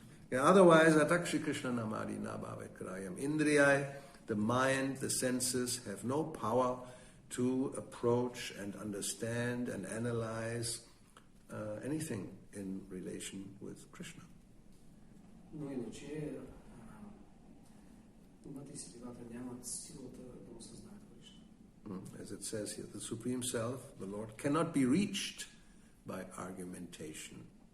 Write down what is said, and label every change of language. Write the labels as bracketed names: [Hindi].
[English] Yeah, otherwise, [Sanskrit] atakshi Krishna namadi nabhavet krayam. [English] Indriyai, the mind, the senses have no power to approach and understand and analyze anything in relation with Krishna. [Bulgarian] Но иначе умът и сетивата нямат силата да осъзнаят Кришна. [English] As it says here, the Supreme Self, the Lord, cannot be reached by argumentation.